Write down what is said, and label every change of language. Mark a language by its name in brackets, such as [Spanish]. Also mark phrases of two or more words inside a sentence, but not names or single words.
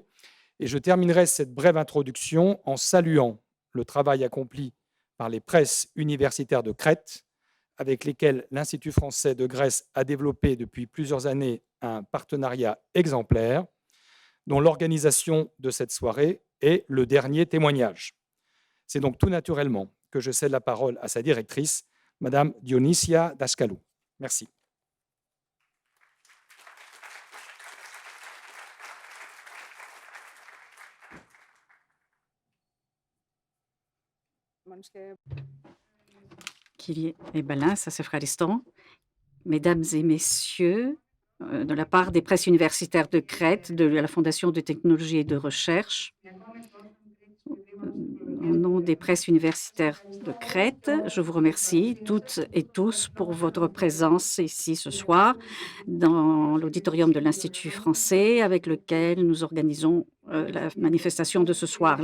[French] Et je terminerai cette brève introduction en saluant le travail accompli par les presses universitaires de Crète, avec lesquelles l'Institut français de Grèce a développé depuis plusieurs années un partenariat exemplaire, dont l'organisation de cette soirée est le dernier témoignage. C'est donc tout naturellement que je cède la parole à sa directrice, Madame Dionysia Daskalou. Merci. [Greek] Κύριε Ebalin, σας ευχαριστώ. [French] Mesdames et messieurs, de la part des presses universitaires de Crète, de la Fondation de technologie et de recherche, au nom des presses universitaires de Crète, je vous remercie toutes et tous pour votre présence ici ce soir dans l'auditorium de l'Institut français avec lequel nous organisons la manifestation de ce soir.